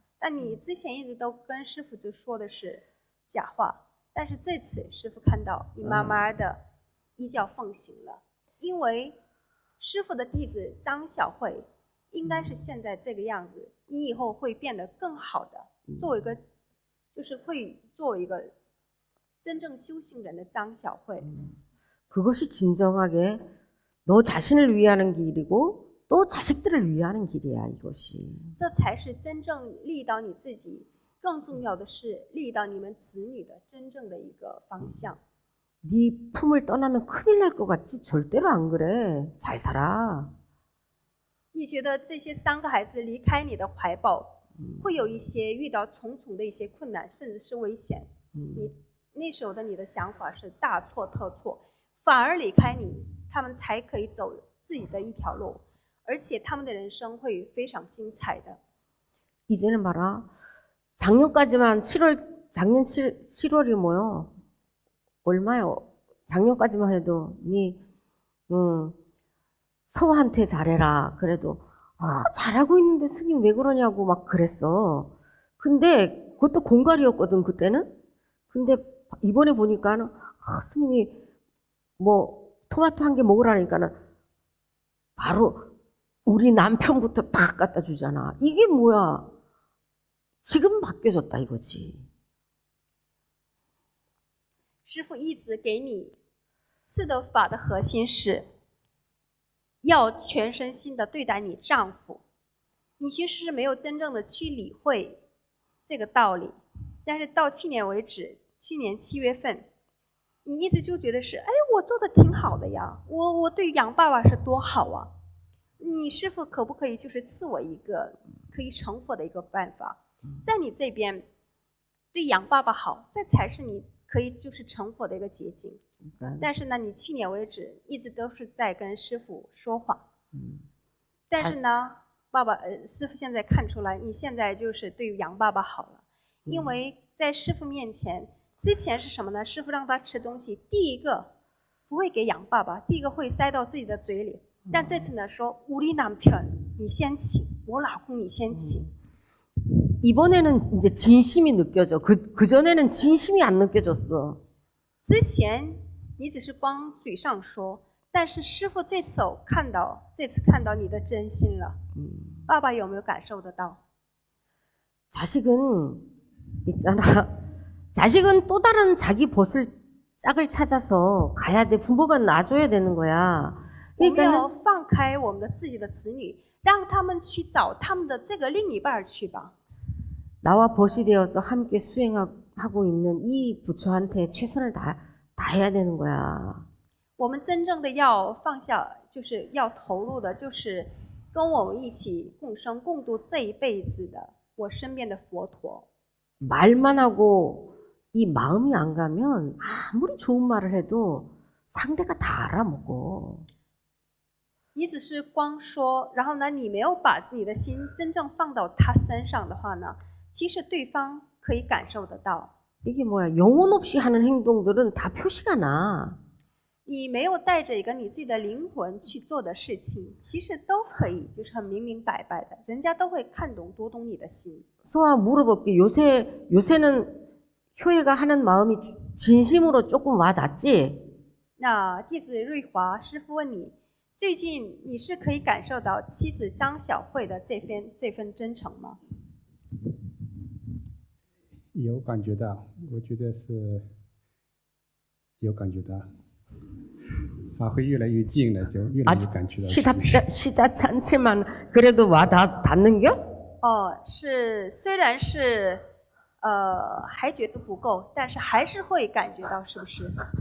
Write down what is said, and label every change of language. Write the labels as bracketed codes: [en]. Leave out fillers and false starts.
[zh] 但你之前一直都跟师傅就说的是假话，但是这次师傅看到你慢慢的依教奉行了，因为师傅的弟子张小慧应该是现在这个样子，你以后会变得更好的，作为一个就是会作为一个真正修行人的张小慧。 [ko] 그것이 진정하게 너 자신을 위하는 길이고 또 자식들을 위하는 길이야 이것이. [zh] 这才是真正利益到你自己，更重要的是利益到你们子女的真正的一个方向。 [ko] 네 품을 떠나면 큰일 날 것 같지? 절대로 안 그래. 잘 살아. [zh] 你觉得这些3个孩子离开你的怀抱，会有一些遇到重重的一些困难，甚至是危险。你那时候的你的想法是大错特错，反而离开你，他们才可以走自己的一条路，而且他们的人生会非常精彩的。 [ko] 이제는 봐라. 작년까지만 작년 7월이 뭐요? 얼마요? 작년까지만 해도 네 서한테 잘해라. 그래도 잘하고 있는데 스님 왜 그러냐고 막 그랬어. 근데 그것도 공갈이었거든 그때는. 근데 이번에 보니까는 스님이 뭐 토마토 한 개 먹으라니까는 바로 우리 남편부터 딱 갖다 주잖아. 이게 뭐야? 지금 바뀌어졌다 이거지. [zh] 师父一直给你赐的法的核心是要全身心的对待你丈夫，你其实是没有真正的去理会这个道理，但是到去年为止，去年7月份，你一直就觉得是，哎，我做的挺好的呀，我对杨爸爸是多好啊，你师父可不可以就是赐我一个可以成佛的一个办法，在你这边对杨爸爸好，这才是你可以就是成佛的一个捷径。但是呢，你去年为止一直都是在跟师父说谎。但是呢，师父现在看出来，你现在就是对杨爸爸好了，因为在师父面前，之前是什么呢？师父让他吃东西，第一个不会给杨爸爸，第一个会塞到自己的嘴里。但这次呢，说 [ko] 우리 남편 [zh] 你先请，我老公你先请。 [ko] 이번에는 이제 진심이 느껴져. 그 전에는 진심이 안 느껴졌어. [zh] 之前你只是光嘴上说，但是师父这次看到你的真心了。爸爸有没有感受得到？ [ko] 자식은 있잖아. 자식은 또 다른 자기 벗을 짝을 찾아서 가야 돼. 부모가 놔줘야 되는 거야. [zh] 我们要放开我们的自己的子女，让他们去找他们的这个另一半去吧。 [ko] 나와 벗이 되어서 함께 수행하고 있는 이 부처한테 최선을 다해야 되는 거야. [zh] 我们真正的要放下，就是要投入的，就是跟我们一起共生共度这一辈子的我身边的佛陀。 [ko] 말만 하고 이 마음이 안 가면 아무리 좋은 말을 해도 상대가 다 알아먹어. [zh] 你只是光说，然后呢，你没有把你的心真正放到他身上的话呢，其实对方可以感受得到。 [ko] 이게 뭐야? 영혼 없이 하는 행동들은 다 표시가 나. [zh] 你没有带着一个你自己的灵魂去做的事情，其实都可以，就是很明明白白的，人家都会看懂、读懂你的心。 [ko] 서아 물어볼게. 요새는 효혜가 하는 마음이 진심으로 조금 와 닿지? [zh] 那弟子瑞华师傅问你，最近你是可以感受到妻子张小慧的这份真诚吗？有感觉到，我觉得是有感觉到，法会越来越近了，就越来越感觉到。 [ko] 시답지 않지만 그래도 와 닿는겨? [zh] 是，虽然是还觉得不够，但是还是会感觉到，是不是？